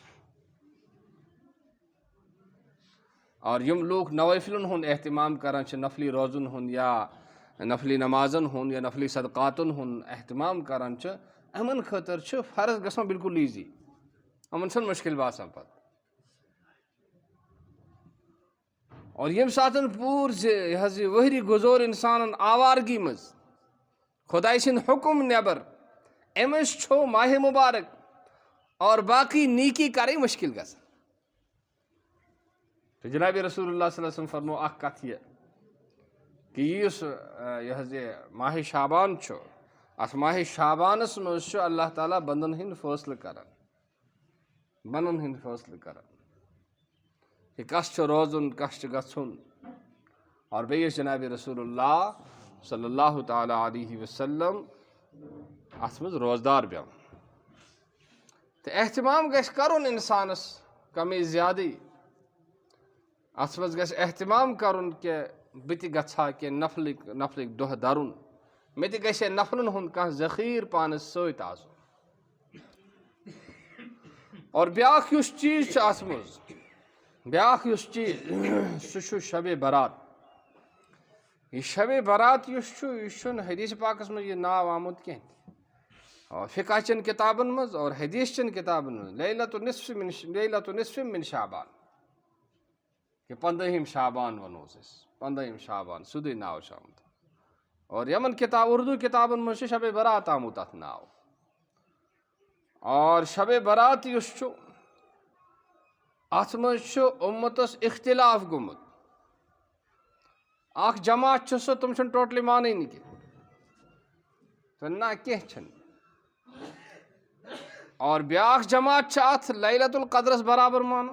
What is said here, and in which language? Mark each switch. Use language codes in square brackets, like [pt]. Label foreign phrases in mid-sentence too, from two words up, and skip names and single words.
[ks] اور یم لوگ نوافلن ہند اہتمام کران چھ نفلی روزن ہند یا نفلی نمازن ہند یا نفلی صدقاتن ہند اہتمام کران چھ امن خاطر چھ فرض گژھان بالکل ایزی. امن چھن مشکل باسان پتہ. اور یم ساتن پور یہ وہری گزور انسان آوارگی مز خدائے سند حکم نیبر امس چھو ماہ مبارک اور باقی نیکی کریں مشکل گژھان. تو جناب رسول اللہ [ar] صلی اللہ علیہ وسلم [ks] فرمو اخ کت یہ کہ یہ ماہ شعبان چھو ات ماہ شعبانس مز اللہ تعالیٰ بندن ہند فیصلہ کران بندن ہند فیصلہ کران کہ کس روزن کس گھن. اور بیس جناب رسول اللہ [ar] صلی اللہ تعالیٰ علیہ وسلم [ks] ات مز روزدار بیہوان. تو اہتمام گژھِ کرُن انسانس کمی زیادٕ ات مز گژھِ اہتمام کرُن کہ بہٕ تہِ گژھا کہ نفلٕکۍ دۄہ درُن مےٚ تہِ گژھِ نفلن ہُنٛد کانٛہہ ذخیٖرٕ پانس سۭتۍ آسُن. اور بیاکھ یُس چیز چھُ اَتھ منٛز بیاکھ یُس چیٖز سُہ چھُ شبِ برات. یہ شبِ برات یُس چھُ یہِ چھُنہٕ حدیٖث پاکس منٛز یہِ ناو آمُت کینٛہہ تہِ اور فِقہ چٮ۪ن کِتابن منٛز اور حدیٖث چٮ۪ن کِتابن منٛز [ar] لیلۃ نصف من شعبان [ks] کہ 15ہِم شعبان وَنوس أسۍ 15ہِم شعبان سیوٚدُے ناو چھُ آمُت اور یمن کِتاب اردوٗ کِتابن منٛز چھُ شبِ برات آمُت اَتھ ناو. اور شبِ برات یُس چھُ اَتھ منٛز چھُ اُمتس اختلاف گوٚمُت. اکھ جماعت چھُ سُہ تِم چھِنہٕ ٹوٹلی مانٲنی کینٛہہ نہ کینٛہہ چھِنہٕ اور بیاکھ جماعت چھِ اَتھ لیلۃ القدرس برابر مانان.